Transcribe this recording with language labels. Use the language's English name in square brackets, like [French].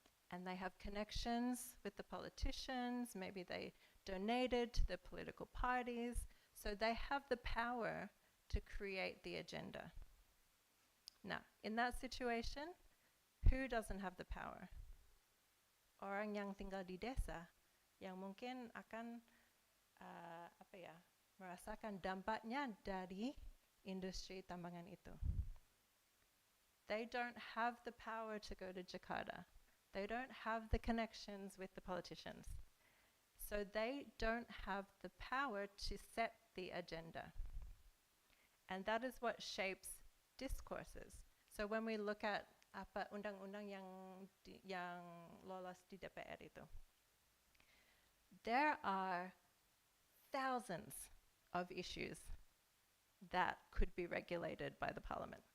[English] And they have connections with the politicians, maybe they donated to the political parties, so they have the power to create the agenda. Now, in that situation, who doesn't have the power? [Indonesian] Orang yang tinggal di desa, yang mungkin akan apa ya, merasakan dampaknya dari industri tambangan itu. [English] They don't have the power to go to Jakarta. They don't have the connections with the politicians. So they don't have the power to set the agenda. And that is what shapes discourses. So when we look at [Indonesian] apa undang-undang yang lolos di DPR itu, [English] there are thousands of issues that could be regulated by the parliament.